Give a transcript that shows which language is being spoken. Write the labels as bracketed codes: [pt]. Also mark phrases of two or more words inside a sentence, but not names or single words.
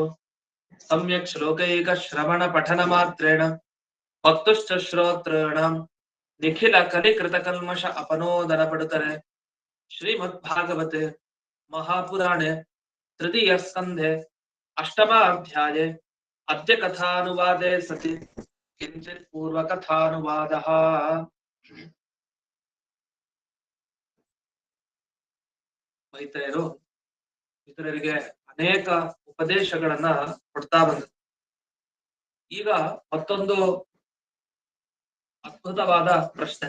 [sa] सम्यक् श्लोकैकश्रवणपठनमात्रेण वक्तुश्च श्रोतॄणां निखिलकलिकृतकल्मष अपनोदनपडुतरे श्रीमद्भागवते महापुराणे तृतीयस्कन्धे अष्टमाध्याये अद्य कथानुवादे सति किञ्चित् पूर्वकथानुवादः। [kn] ಮೈತ್ರೇಯರು ಇತರರಿಗೆ ಅನೇಕ ಉಪದೇಶಗಳನ್ನ ಕೊಡ್ತಾ ಬಂದರು. ಈಗ ಮತ್ತೊಂದು ಅದ್ಭುತವಾದ ಪ್ರಶ್ನೆ.